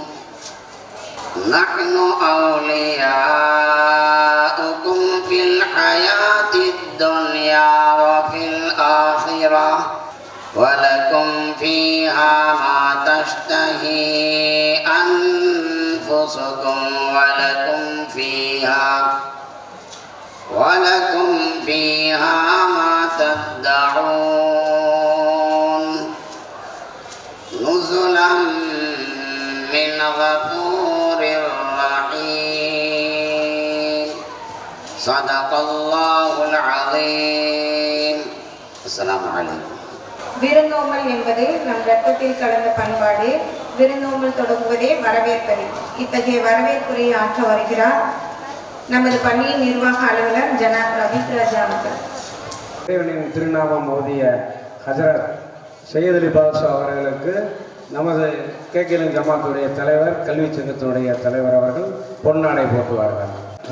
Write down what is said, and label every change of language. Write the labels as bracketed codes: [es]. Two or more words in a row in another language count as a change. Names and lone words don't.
[ar] نحن أولياؤكم في الحياة الدنيا وفي الآخرة ولكم فيها ما تشتهي أنفسكم ولكم فيها ما تدعون. نزلا من غفور رحيم. صدق الله العظيم. السلام عليكم. [ta] விருந்தோம்பல் என்பது நம் ரத்தத்தில் கலந்த பண்பாடு. விருந்தோம்பல் தொடங்குவதே வரவேற்பது. இத்தகைய வரவேற்புரையை ஆற்ற வருகிறார் நமது பள்ளியின் நிர்வாக அலுவலர் ஜனாப் ரபிக் ராஜா அவர்கள். இறைவனின் திருநாமம் ஓதிய ஹஜரத் சையத் அலி பாதுஷா அவர்களுக்கு நமது கேக்கிலின் ஜமாத்துடைய தலைவர் கல்வி சங்கத்தினுடைய தலைவர் அவர்கள் பொன்னாடை போட்டுவார்கள்.